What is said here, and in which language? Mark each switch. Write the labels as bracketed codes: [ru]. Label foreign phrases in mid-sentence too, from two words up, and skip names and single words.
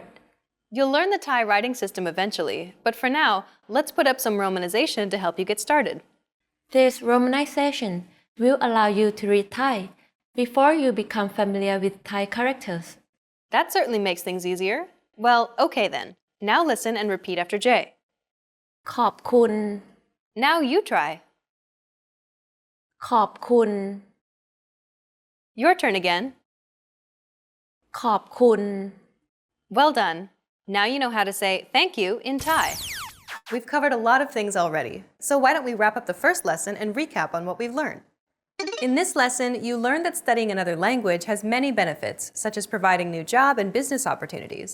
[en] You'll learn the Thai writing system eventually, but for now, let's put up some romanization to help you get started. This romanization will allow you to read Thai before you become familiar with Thai characters. That certainly makes things easier. Well, okay then. Now listen and repeat after Jay. [th] ขอบคุณ [en] Now you try. [th] ขอบคุณ [en] Your turn again. [th] ขอบคุณ [en] Well done. Now you know how to say thank you in Thai. We've covered a lot of things already, so why don't we wrap up the first lesson and recap on what we've learned? In this lesson, you learned that studying another language has many benefits, such as providing new job and business opportunities.